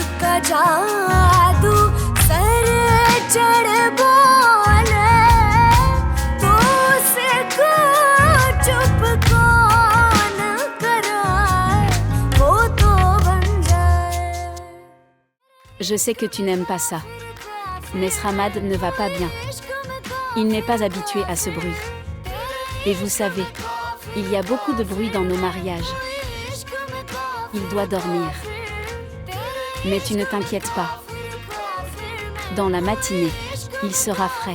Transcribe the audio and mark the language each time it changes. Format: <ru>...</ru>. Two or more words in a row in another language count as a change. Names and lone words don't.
<hi>जादू सर चढ़ बोले तो उसको चुप कौन कराए वो तो बन जाए.</hi> <fr>Je sais que tu n'aimes pas ça. Mais Sramad ne va pas bien. Il n'est pas habitué à ce bruit. Et vous savez, il y a beaucoup de bruit dans nos mariages. Il doit dormir. Mais tu ne t'inquiètes pas. Dans la matinée, il sera frais.</fr>